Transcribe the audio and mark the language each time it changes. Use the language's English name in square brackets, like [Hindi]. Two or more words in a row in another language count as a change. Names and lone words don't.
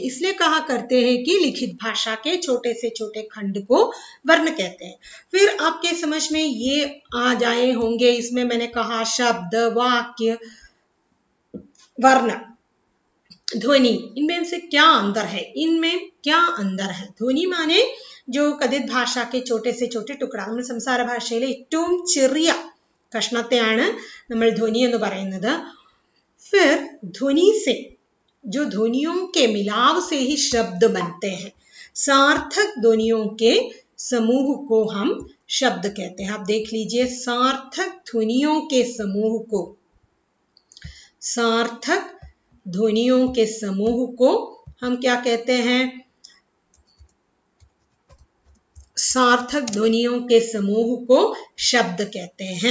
[Hindi] इसलिए कहा करते हैं कि लिखित भाषा के छोटे से छोटे खंड को वर्ण कहते हैं। फिर आपके समझ में ये आ जाए होंगे, इसमें मैंने कहा शब्द, वाक्य, वर्ण, ध्वनि, इनमें से क्या अंतर है, इनमें क्या अंतर है। ध्वनि माने जो [Malayalam] കഥിത് ഭാഷയ്ക്ക് [Hindi] छोटे से छोटे टुकड़ा, [Malayalam] നമ്മൾ സംസാര ഭാഷയിലെ ഏറ്റവും ചെറിയ കഷ്ണത്തെയാണ് നമ്മൾ ധ്വനി എന്ന് പറയുന്നത്। [Hindi] फिर ध्वनि से, जो ध्वनियों के मिलाव से ही शब्द बनते हैं, सार्थक ध्वनियों के समूह को हम शब्द कहते हैं। आप देख लीजिए, सार्थक ध्वनियों के समूह को, सार्थक ध्वनियों के समूह को हम क्या कहते हैं, सार्थक ध्वनियों के समूह को शब्द कहते हैं।